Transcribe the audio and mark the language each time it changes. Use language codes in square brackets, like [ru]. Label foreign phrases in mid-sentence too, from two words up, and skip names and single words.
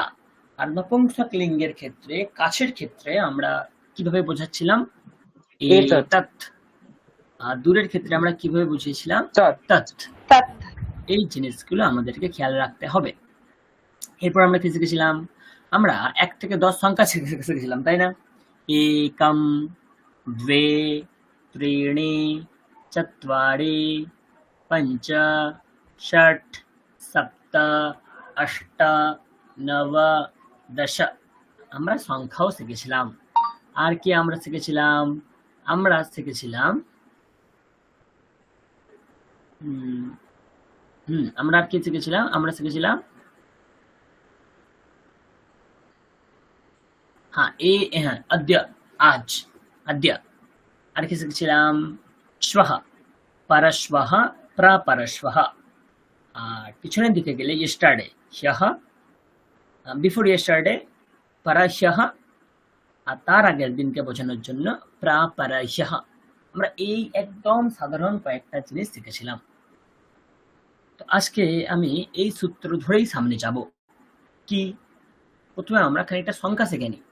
[bn] আর নপুংসক লিঙ্গের ক্ষেত্রে কাছের ক্ষেত্রে আমরা কিভাবে বোঝাচ্ছিলাম? এতৎ। আর দূরের ক্ষেত্রে আমরা কিভাবে বুঝিয়েছিলাম? তৎ। এই জিনিসগুলো আমাদেরকে খেয়াল রাখতে হবে। এরপর আমরা কি শিখেছিলাম? আমরা 1 থেকে 10 সংখ্যা শিখেছিলাম, তাই না? [sa] एकम द्वे त्रीणि चत्वारि पंच षट सप्त अष्ट नव दश [bn] আমরা সংখ্যাও শিখেছিলাম। আর কি আমরা শিখেছিলাম? আমরা শিখেছিলাম আমরা আর কি শিখেছিলাম? আমরা শিখেছিলাম হ্যাঁ [sa] अद्य आज अद्य [bn] আর কি শিখেছিলাম? [sa] श्वः परश्वः प्रापरश्वः। [bn] আর পিছনের দিকে গেলে yesterday ह्यः [en] before yesterday [bn] परह्यः আর তার আগের দিনকে বোঝানোর জন্য প্রাপরহ্যः। আমরা এই একদম সাধারণ কয়েকটা জিনিস শিখেছিলাম। তো আজকে আমি এই সূত্র ধরেই সামনে যাব। কি? প্রথমে আমরা খানিকটা সংখ্যা শিখে নিই।